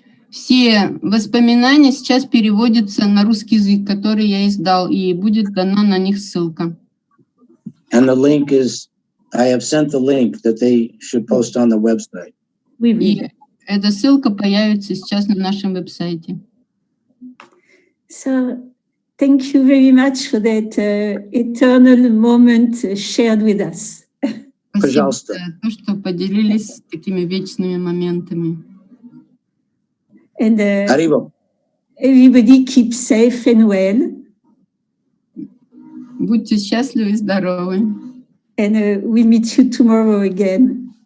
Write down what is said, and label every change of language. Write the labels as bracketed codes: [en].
[ru] Все воспоминания сейчас переводятся на русский язык, который я издал, и будет дана на них ссылка. [en] And the link is, I have sent the link that they should post on the website. [ru] И эта ссылка появится сейчас на нашем веб-сайте. [en] So, thank you very much for that eternal moment shared with us. [ru] Спасибо за то, что поделились такими вечными моментами. [en] And everybody keep safe and well. [ru] Будьте счастливы и здоровы. [en] And we'll meet you tomorrow again.